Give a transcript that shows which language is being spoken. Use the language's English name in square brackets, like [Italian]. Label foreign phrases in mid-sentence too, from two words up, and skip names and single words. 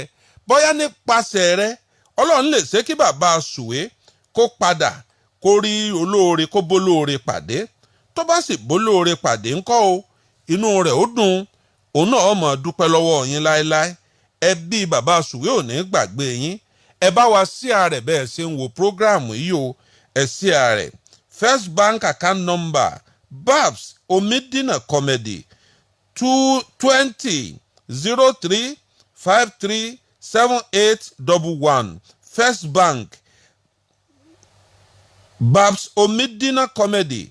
[Yoruba] Bóyá nípasẹ̀ rẹ Ọlọ́run lè ṣe kí bàbá Sùwé kó padà kó rí olóore kó bólóore pàdé. Tó bá sì bólóore pàdé ńkọ́ o, inú rẹ̀ ó dùn, òun náà máa dúpẹ́ lọ́wọ́ yín láéláé. Ẹbí bàbá Sùwé ò ní gbàgbé yín. Ẹ bá wa sí ààrẹ bẹ́ẹ̀ ṣe ń wo prógráàmù yìí o. Ẹ sí ààrẹ. [English] First Bank account number Babs Omidina Comedy 220-353-7811. First Bank Babs Omidina Comedy.